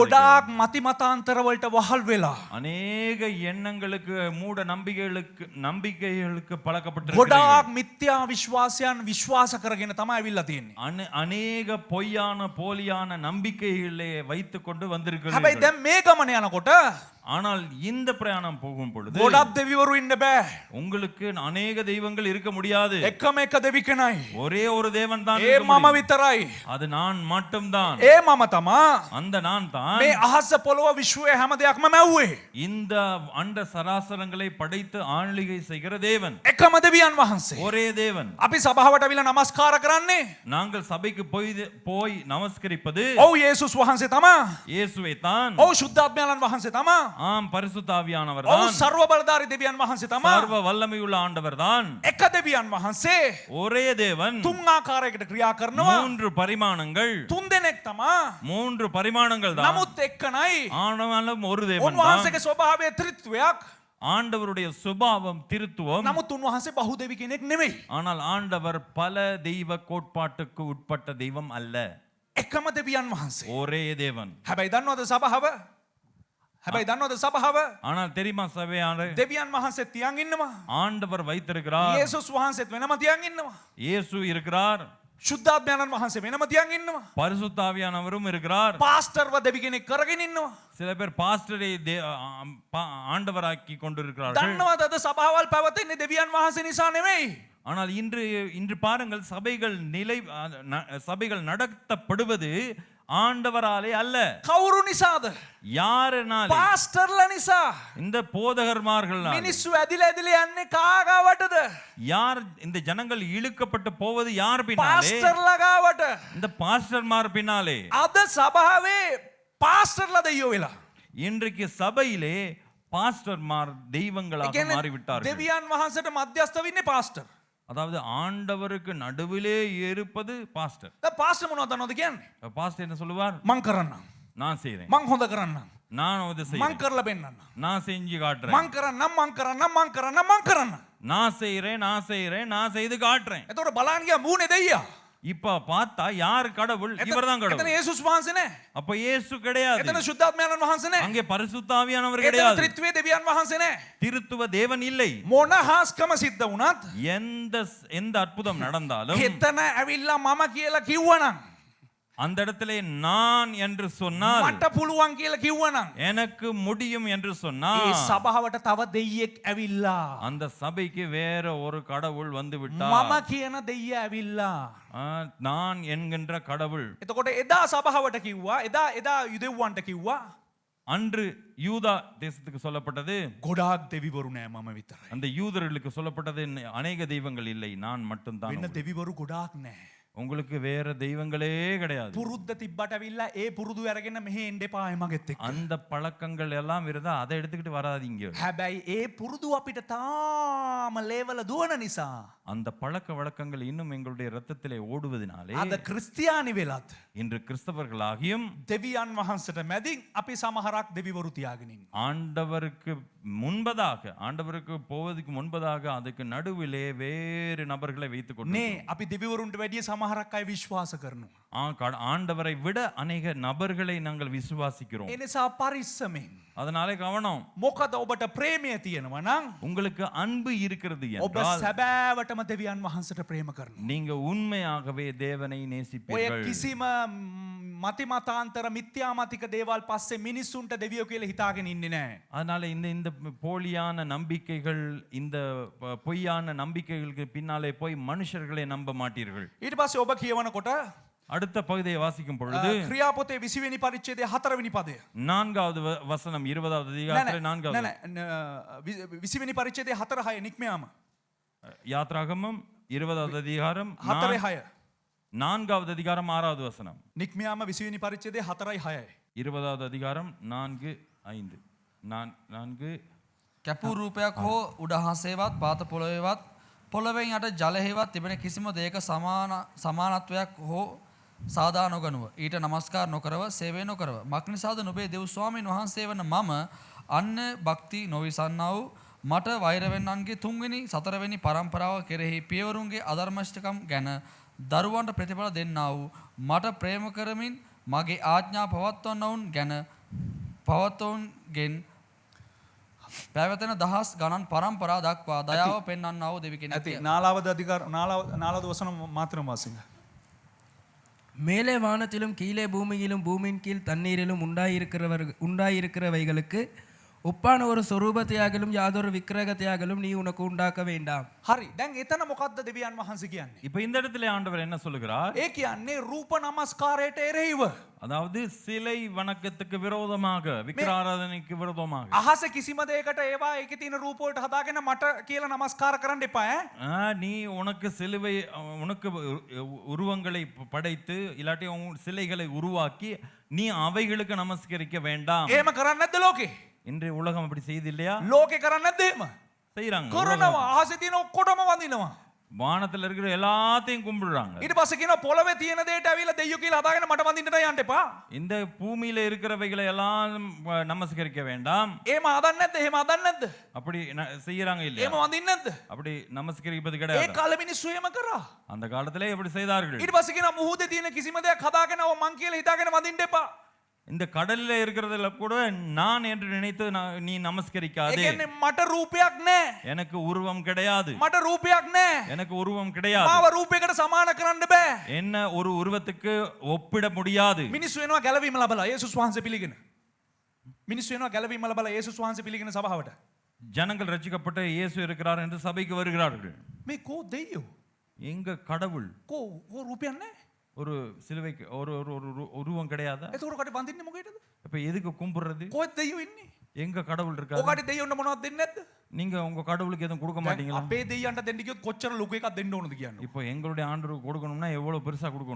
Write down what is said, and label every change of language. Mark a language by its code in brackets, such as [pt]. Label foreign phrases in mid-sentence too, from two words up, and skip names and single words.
[si] ගොඩාක් මති මතාන්තර වලට වහල් වෙලා. [ta] அநேக எண்ணங்களுக்கு மூட நம்பிக்கைகளுக்கு பழக்கப்பட்டு [si] ගොඩාක් මිත්‍යා විශ්වාසයන් විශ්වාස කරගෙන තමයි ඇවිල්ලා තියෙන්නේ. [ta] அநேக பொய்யான போலியான நம்பிக்கைகளை வைத்துக் கொண்டு [si] හැබැයි [ta] வந்திருக்கிறீர்கள். [si] දැන් මේ ගමන යනකොට [ta] ஆனால் இந்த பிரயாணம் போகும் பொழுது [si] ගොඩක් දෙවිවරු ඉන්න බෑ. [ta] உங்களுக்கு அநேக தெய்வங்கள் இருக்க முடியாது. [si] එකම එක දෙවි කෙනයි. [ta] ஒரே ஒரு தேவன் தான் [si] ඒ මම විතරයි. [ta] அது நான் மட்டும்தான். [si] ඒ මම තමා [ta] அந்த நான் தான் [si] මේ අහස පොළොව විශ්වයේ හැම දෙයක්ම මැව්වේ. [ta] இந்த அண்ட சராசரங்களை படைத்து ஆளுகை செய்கிற தேவன். [si] එකම දෙවියන් වහන්සේ. [ta] ஒரே தேவன். [si] අපි සභාවට අවිලා නමස්කාර කරන්නේ. [ta] நாங்கள் சபைக்கு போய் நமஸ்கரிப்பது [si] ඔව් යේසුස් වහන්සේ තමා. [ta] இயேசுவை தான். [si] ඔව් ශුද්ධාත්මයන් වහන්සේ තමා. [ta] ஆம் பரிசுத்தாவியானவர் [si] ඔව් [ta] தான். [si] ਸਰව බලධාරී දෙවියන් වහන්සේ තමා. [ta] சர்வ வல்லமையுள்ள ஆண்டவர் தான். [si] එක දෙවියන් වහන්සේ [ta] ஒரே தேவன். [si] තුන් ආකාරයකට ක්‍රියා කරනවා. [ta] 3 பரிமாணங்கள். [si] තුන් දෙනෙක් තමා. [ta] 3 பரிமாணங்கள் தான். [si] නමුත් එක්කනයි. [ta] ஆனாலும் ஒரு தேவன் தான். [si] උන්වහන්සේගේ ස්වභාවය ත්‍රිත්වයක්. [ta] ஆண்டவருடைய சுபாவம் திருத்துவம். [si] නමුත් උන්වහන්සේ බහුදෙවි කෙනෙක් නෙමෙයි. [ta] ஆனால் ஆண்டவர் பல தெய்வ கோட்பாட்டுக்கு உட்பட்ட தெய்வம் அல்ல. [si] එකම දෙවියන් වහන්සේ. [ta] ஒரே தேவன். [si] හැබැයි දන්නවද සභාව? [ta] ஆனால் தெரியுமா சபையானே, [si] දෙවියන් වහන්සේ තියන් ඉන්නවා. [ta] ஆண்டவர் வைத்திருக்கிறார். [si] යේසුස් වහන්සේත් වෙනම තියන් ඉන්නවා. [ta] இயேசு இருக்கிறார். [si] ශුද්ධාත්මයන් වහන්සේ වෙනම තියන් ඉන්නවා. [ta] பரிசுத்தாவியானவரும் இருக்கிறார். [si] පාස්ටර්ව දෙවි කෙනෙක් කරගෙන ඉන්නවා. [ta] சில பேர் பாஸ்டரை ஆண்டவராக்கி கொண்டிருக்கிறார்கள். [si] දන්නවද අද සභාවල් පැවතෙන්නේ දෙවියන් වහන්සේ නිසා නෙමෙයි. [ta] ஆனால் இன்று பாருங்கள் சபைகள் நடத்தப்படுவது ஆண்டவராலே அல்ல. [si] කවුරු නිසාද? [ta] யாரனாலே? [si] පාස්ටර්ලා නිසා. [ta] இந்த போதகர்மார்களால். [si] මිනිස්සු ඇදිලා යන්නේ කාගාවටද? [ta] யார் இந்த ஜனங்கள் இழுக்கப்பட்டு போவது யார் பின்னாலே? [si] පාස්ටර්ලා ගාවට. [ta] இந்த பாஸ்டர்மார் பின்னாலே. [si] අද සභාවේ පාස්ටර්ලා දෙයියෝ වෙලා. [ta] இன்றைக்கு சபையிலே பாஸ்டர்மார் தெய்வங்களாக மாறிவிட்டார்கள். [si] දෙවියන් වහන්සේට මධ්‍යස්ථ වෙන්නේ පාස්ටර්. [ta] அதாவது ஆண்டவருக்கு நடுவிலே இருப்பது பாஸ்டர். [si] දැන් පාස්ටර් මොනවද දන්නවද කියන්නේ? [ta] பாஸ்டர் என்ன சொல்லுவார்? [si] මං කරන්නම්. [ta] நான் செய்றேன். [si] මං හොඳ කරන්නම්. [ta] நான் உதவி [si] මං [ta] செய்றேன். [si] කරලා පෙන්නන්නම්. [ta] நான் செஞ்சு காட்டுறேன். [si] මං කරන්නම්. [ta] நான் செய்து காட்டுறேன். [si] එතකොට බලන්න ගියා මූනේ දෙයියා. [ta] இப்ப பார்த்தா யார் கடவுள்? இவர்தான் [si] එතන [ta] கடவுள். [si] යේසුස් වහන්සේ නෑ. [ta] அப்ப இயேசு கிடையாது. [si] එතන ශුද්ධාත්මයන් වහන්සේ නෑ. [ta] அங்கே பரிசுத்தாவியானவர் [si] එතන [ta] கிடையாது. [si] ත්‍රිත්වයේ දෙවියන් වහන්සේ නෑ. [ta] திருத்துவ தேவன் இல்லை. [si] මොන හාස්කම සිද්ධ වුණත් [ta] எந்த அற்புதம் நடந்தாலும் [si] එතන ඇවිල්ලා මම කියලා කිව්වනම් [ta] அந்த இடத்திலே நான் என்று சொன்னால், [si] මට පුළුවන් කියලා කිව්වනම් [ta] எனக்கு முடியும் என்று [si] ඒ [ta] சொன்னால், [si] සභාවට තව දෙයියෙක් ඇවිල්ලා [ta] அந்த சபைக்கு வேற ஒரு கடவுள் வந்து [si] මම [ta] விட்டார். [si] කියන දෙයියා ඇවිල්ලා [ta] நான் என்கின்ற கடவுள். [si] එතකොට එදා සභාවට කිව්වා එදා යුදෙව්වන්ට කිව්වා [ta] அன்று யூதா தேசத்துக்கு சொல்லப்பட்டது [si] ගොඩාක් දෙවිවරු නෑ මම විතරයි. [ta] அந்த யூதர்களுக்கு சொல்லப்பட்டது அநேக தெய்வங்கள் இல்லை, நான் மட்டும்தான். [si] වෙන දෙවිවරු ගොඩාක් නෑ. [ta] உங்களுக்கு வேற தெய்வங்களே கிடையாது. [si] පුරුද්ද තිබ්බට ඇවිල්ලා ඒ පුරුදු අරගෙන මෙහෙ එන්න එපා මගෙත් එක්ක. [ta] அந்த பழக்கங்கள் எல்லாம் இருந்தா அதை எடுத்துக்கிட்டு வராதீங்க. [si] හැබැයි ඒ පුරුදු අපිට තාම ලේවල දුවන නිසා [ta] அந்த பழக்க வழக்கங்கள் இன்னும் எங்களுடைய இரத்தத்திலே ஓடுவதனாலே [si] අද ක්‍රිස්තියානි වෙලත් [ta] இன்று கிறிஸ்தவர்களாகியும் [si] දෙවියන් වහන්සේට මැදින් අපි සමහරක් දෙවිවරු තියාගෙන ඉන්නවා. [ta] ஆண்டவருக்கு முன்பதாக ஆண்டவருக்கு போவதற்கு முன்பதாக அதுக்கு நடுவிலே வேறு நபர்களை வைத்துக் கொண்டு [si] නේ අපි දෙවිවරුන්ට වැඩිය සමහරක් අය විශ්වාස කරනවා. [ta] ஆண்டவரை விட அநேக நபர்களை நாங்கள் விசுவாசிக்கிறோம். [si] ඒ නිසා පරිස්සමෙන්. [ta] அதனாலே கவனம். [si] මොකද ඔබට ප්‍රේමය තියෙනවා නම් [ta] உங்களுக்கு அன்பு இருக்கிறது [si] ඔබ [ta] என்றால் [si] සැබෑවටම දෙවියන් වහන්සේට ප්‍රේම කරනවා. [ta] நீங்க உண்மையாகவே தேவனை [si] ඔය [ta] நேசிப்பீர்கள். [si] කිසිම මතිමතාන්තර මිත්‍යාමතික දේවල් පස්සේ මිනිස්සුන්ට දෙවියෝ කියලා හිතාගෙන ඉන්නේ නැහැ. [ta] அதனால இந்த போலியான நம்பிக்கைகள் இந்த பொய்யான நம்பிக்கைகளுக்கு பின்னாலே போய் மனுஷர்களை நம்ப மாட்டீர்கள். [si] ඊට පස්සේ ඔබ කියවනකොට [ta] அடுத்த பகுதியை வாசிக்கும் பொழுது [si] ක්‍රියාපොතේ 20 වෙනි පරිච්ඡේදයේ 4 වෙනි පදය. [ta] 4வது வசனம் 20வது அதிகாரத்திலே 4வது [si] 20 වෙනි පරිච්ඡේදයේ 4:6 නික්මයාම [ta] யாத்ராகமம் 20வது அதிகாரம் 4:6 4வது அதிகாரம் 6வது வசனம். [si] නික්මයාම 20 වෙනි පරිච්ඡේදයේ 4:6 [ta] 20வது அதிகாரம் 4:5 4 [si] කැපූ රූපයක් හෝ උඩහසේවත් පාත පොළොවේවත් පොළොවෙන් යට ජලයෙහිවත් තිබෙන කිසිම දෙයක සමානත්වයක් හෝ සාදා නොගනුව ඊට නමස්කාර නොකරව සේවය නොකරව මක්නිසාද නුබේ දෙව් ස්වාමීන් වහන්සේ වන මම අන්න භක්ති නොවිසන්නා වූ මට වෛරවෙන්නන්ගේ තුන්වෙනි සතරවෙනි පරම්පරාව කෙරෙහි පියවරුන්ගේ අධර්මෂ්ඨකම් ගැන දරුවන්ට ප්‍රතිඵල දෙන්නා වූ මට ප්‍රේම කරමින් මගේ ආඥා පවත්වන්නවුන් ගැන පවත්වුන්ගෙන් පැවතෙන දහස් ගණන් පරම්පරා දක්වා දයාව පෙන්වන්නා වූ දෙවි කෙනෙක්. [ta] ඇති 4வது அதிகாரம் 4வது வசனம் மாத்திரம் வாசிங்க. மேலே வானத்திலும் கீழே பூமியிலும் பூமியின் கீழ் தண்ணீரிலும் உண்டாயிருக்கிறவைகளுக்கு ஒப்பான ஒரு சொரூபத்தையாகலும் யாதொரு விக்கிரகத்தையாகலும் நீ உனக்கு உண்டாக்க வேண்டாம். [si] හරි. දැන් එතන මොකද්ද දෙවියන් වහන්සේ කියන්නේ? [ta] இப்போ இந்த இடத்துல ஆண்டவர் என்ன சொல்லுகிறார்? [si] ඒ කියන්නේ රූප නමස්කාරයට එරෙහිව. [ta] அதாவது சிலை வணக்கத்துக்கு விரோதமாக விக்கிராராதனைக்கு விரோதமாக [si] අහස කිසිම දෙයකට ඒවා ඒකේ තියෙන රූප වලට හදාගෙන මට කියලා නමස්කාර කරන්න එපා ඈ. [ta] நீ உனக்கு சிலுவை உனக்கு உருவங்களை படைத்து இல்லாட்டி உன் சிலைகளை உருவாக்கி நீ அவைகளுக்கு நமஸ்கரிக்க வேண்டாம். [si] එහෙම කරන්නේ නැද්ද ලෝකේ? [ta] இன்றைய உலகம் அப்படி செய்து இல்லையா? [si] ලෝකේ කරන්නේ නැද්ද එහෙම? [ta] செய்யறாங்க. [si] කරනවා. අහසේ තියෙන ඔක්කොටම වඳිනවා. [ta] வானத்துல இருக்கிற எல்லாத்தையும் கும்பிடுறாங்க. [si] ඊට පස්සේ කියනවා පොළවේ තියෙන දෙයට ඇවිල්ලා දෙයියෝ කියලා හදාගෙන මට වඳින්නට යන්න එපා. [ta] இந்த பூமியில இருக்கிறவைகளை எல்லாம் நமஸ்கரிக்க வேண்டாம். [si] එහෙම හදන්නේ නැද්ද? එහෙම හදන්නේ නැද්ද? [ta] அப்படி செய்யறாங்க இல்லையா? [si] එහෙම වඳින්නේ නැද්ද? [ta] அப்படி நமஸ்கரிப்பது [si] ඒ [ta] கிடையாது. [si] කාලේ මිනිස්සු එහෙම කරා. [ta] அந்த காலத்திலே எப்படி செய்தார்கள்? [si] ඊට පස්සේ කියනවා මුහුදේ තියෙන කිසිම දෙයක් හදාගෙන ඔව් මං කියලා හිතාගෙන වඳින්න එපා. [ta] இந்த கடல்ல இருக்கிறதுல கூட நான் என்று நினைத்து நீ [si] ඒ [ta] நமஸ்கரிக்காதே. [si] කියන්නේ මට රූපයක් නැහැ. [ta] எனக்கு உருவம் கிடையாது. [si] මට රූපයක් නැහැ. [ta] எனக்கு உருவம் கிடையாது. [si] මාව රූපයකට සමාන කරන්න බෑ. [ta] என்ன ஒரு உருவத்துக்கு ஒப்பிட முடியாது. [si] මිනිස්සු වෙනවා ගැලවීම ලබලා යේසුස් වහන්සේ පිළිගෙන. මිනිස්සු වෙනවා ගැලවීම ලබලා යේසුස් වහන්සේ පිළිගෙන සභාවට. [ta] ஜனங்கள் ரட்சிக்கப்பட்ட இயேசு இருக்கிறார் என்று சபைக்கு வருகிறார்கள். [si] මේ කෝ දෙයියෝ? [ta] எங்க கடவுள்? [si] කෝ රූපයක් නැහැ. [ta] ஒரு சிலுவைக்கு ஒரு ஒரு ஒரு உருவம் கிடையாதா? [si] එතකොට කට වඳින්නේ මොකේද? [ta] இப்ப எதுக்கு கும்பிடுறது? [si] කොහෙද දෙයියෝ ඉන්නේ? [ta] எங்க கடவுள் இருக்காரு? [si] ඔකට දෙයියොන්ට මොනවද දෙන්නේ නැද්ද? [ta] நீங்க உங்க கடவுளுக்கு எதுவும் கொடுக்க மாட்டீங்களா? [si] අපේ දෙයියන්ට දෙන්න කිව්වොත් කොච්චර ලොකු එකක් දෙන්න ඕනද කියන්නේ. [ta] இப்போ எங்களுடைய ஆண்டவருக்கு கொடுக்கணும்னா எவ்வளவு பெருசா கொடுக்கணும்?